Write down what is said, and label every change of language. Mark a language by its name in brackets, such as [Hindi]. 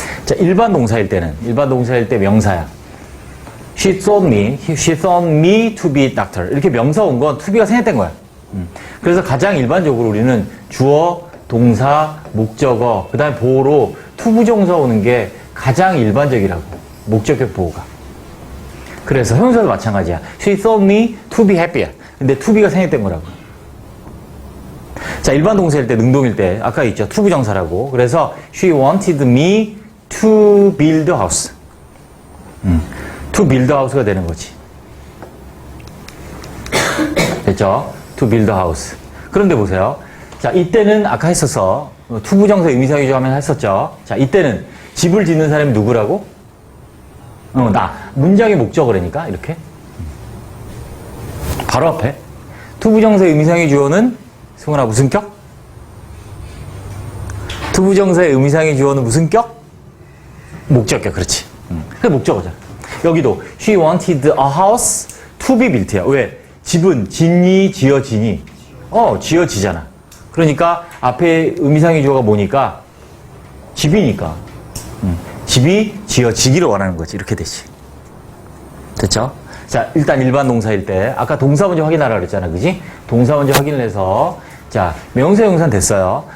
[Korean] 자, 일반 동사일 때 명사야. [English] She thought me to be doctor. [Korean] 이렇게 명사 온 건 to be가 생략된 거야. 그래서 가장 일반적으로 우리는 주어, 동사, 목적어, 그 다음에 보호로 투부정사 오는 게 가장 일반적이라고. 목적격 보호가. 그래서 형용사도 마찬가지야. [English] She thought me to be happier. [Korean] 근데 to be가 생략된 거라고. 자, 일반 동사일 때, 능동일 때, 아까 있죠. 투부정사라고. 그래서 [English] she wanted me to build a house. to build a house [Korean] 가 되는 거지. 됐죠? [English] to build a house. [Korean] 그런데 보세요. 자, 이때는 아까 했었어. 투부정사 의미사유조하면 했었죠. 자, 이때는 집을 짓는 사람이 누구라고? 문장의 목적어라니까, 이렇게. 바로 앞에. 투부정사의 의미상의 주어는 승훈아 무슨 격? 투부정사의 의미상의 주어는 무슨 격? 목적격, 그렇지. 그게 목적어잖아. 여기도 [English] she wanted a house to be built야. [Korean] 왜? 집은 짓니, 지어지니? 지어지잖아. 그러니까 앞에 의미상의 주어가 뭐니까? 집이니까. 집이 지어지기를 원하는 거지. 이렇게 되지. 됐죠? 자, 일단 일반 동사일 때 아까 동사 먼저 확인하라 그랬잖아. 그지? 동사 먼저 확인을 해서 자, 명사 형사는 됐어요.